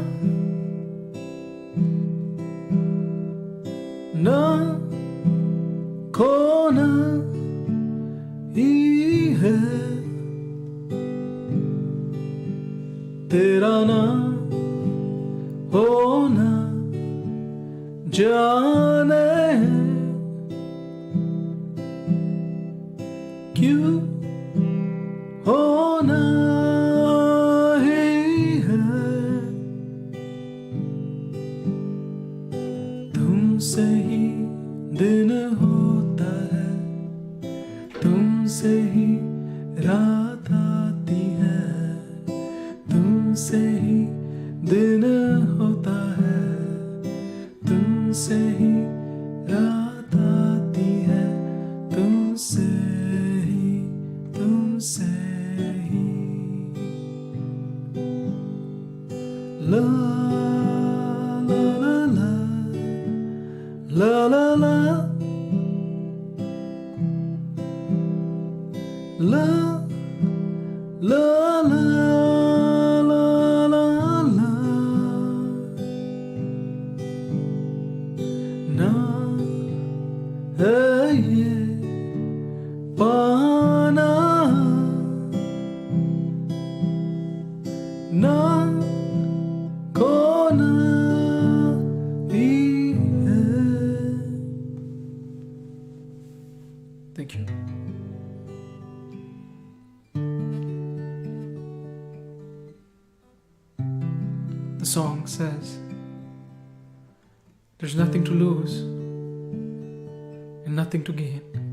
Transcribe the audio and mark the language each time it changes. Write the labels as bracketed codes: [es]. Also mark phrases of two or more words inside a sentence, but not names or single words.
[hi] ना खोना ही है तेरा ना होना जाने क्यों होना ही है तुमसे ही दिन होता है तुमसे ही रात आती है तुमसे ही दिन होता है तुमसे ही रात आती है तुमसे La la la la la la la la la la la la la ना है ये पाना ना [en] Thank you. The song says, there's nothing to lose and nothing to gain.